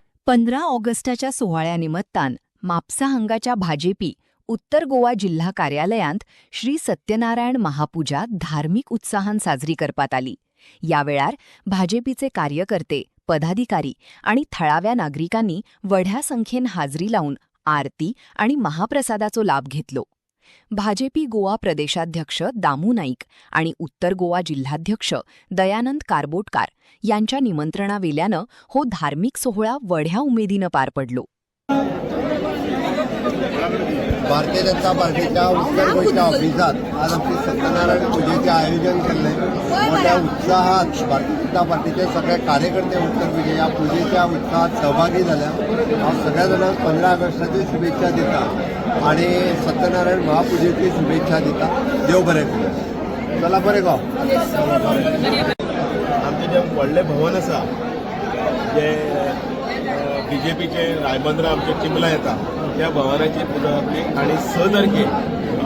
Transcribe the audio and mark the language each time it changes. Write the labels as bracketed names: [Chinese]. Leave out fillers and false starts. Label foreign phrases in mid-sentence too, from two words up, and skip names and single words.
[Konkani] 15 ऑगस्टाच्या सोहळ्यानिमित्तान म्हापसा भाजपी उत्तर गोवा जिल्हा कार्यालयांत श्री सत्यनारायण महापूजा धार्मिक उत्साहान साजरी करपात आली। या वेळार भाजपीचे कार्यकर्ते, पदाधिकारी आणि थळाव्या नागरिकांनी व्हड्या संख्येन हाजरी लावून आरती आणि महाप्रसादाचो लाभ घेतलो। भाजपी गोवा प्रदेशाध्यक्ष दामू नाईक आणि उत्तर गोवा जिल्हाध्यक्ष दयानंद कारबोटकार यांच्या निमंत्रणावेल्यानं हो धार्मिक सोहळा व्हड्या उमेदीनं पार पडलो। [Marathi] भारतीय जनता पार्टीच्या उत्तर गोव्याच्या ऑफिसात आज आमचे सत्यनारायण पूजेचे आयोजन केले। मोठ्या उत्साहात भारतीय जनता पार्टीचे सगळे कार्यकर्ते उत्तर गोव्याच्या या पूजेच्या उत्साहात सहभागी झाल्या। [Konkani] हांव सगळ्या जाणांक 15 ऑगस्टाची शुभेच्छा दिता आणि सत्यनारायण महापूजेची शुभेच्छा दिता। देव बरें करूं। चला बरें गो। आमचे जे व्हडले भवन आसा जे बीजेपीचे रायबंद्रा आमचे चिंबला येता त्या भवनाची पुजा जातली आणि 6 तारखेक